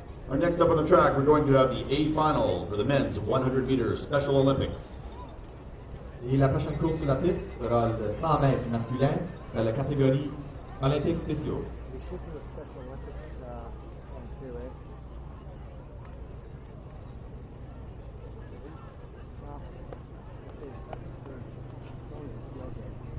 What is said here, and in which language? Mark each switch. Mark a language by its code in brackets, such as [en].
[en] Our next up on the track, we're going to have the A final for the men's 100 meters Special Olympics. [fr] Et la prochaine course sur la piste sera le 100 mètres masculin dans la catégorie Olympiques spéciaux. [en] We should do a Special Olympics one too, eh? Well, okay, second, third. It's always a field day.